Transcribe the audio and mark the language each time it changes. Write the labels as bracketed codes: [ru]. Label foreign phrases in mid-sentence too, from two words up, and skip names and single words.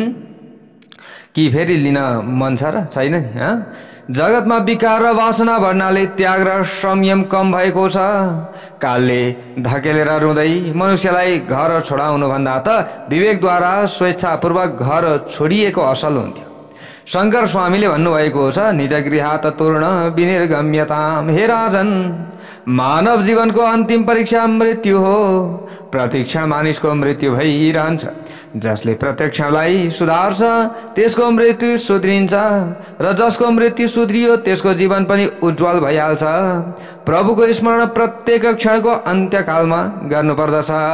[ne] कि फेरि लिन मन छ र छैन नि? जगतमा विकार र वासना बढ्नाले त्याग र संयम कम भएको छ। कालले धकेलेर रुँदै मनुष्यलाई घर छोडाउनु भन्दा त विवेकद्वारा स्वेच्छापूर्वक घर छोडिएको असल हुन्थ्यो। शङ्कर स्वामीले भन्नुभएको छ, [sa] निज गृहात तूर्ण विनिर्गम्यताम। [ne] हे राजन, मानव जीवनको अन्तिम परीक्षा मृत्यु हो। प्रतिक्षण मानिसको मृत्यु भइरहन्छ। जसले प्रत्यक्षलाई सुधार्छ त्यसको मृत्यु सुध्रिन्छ, र जसको मृत्यु सुध्रियो त्यसको जीवन पनि उज्जवल भइहाल्छ। प्रभुको स्मरण प्रत्येक क्षणको अन्त्यकालमा गर्नुपर्दछ।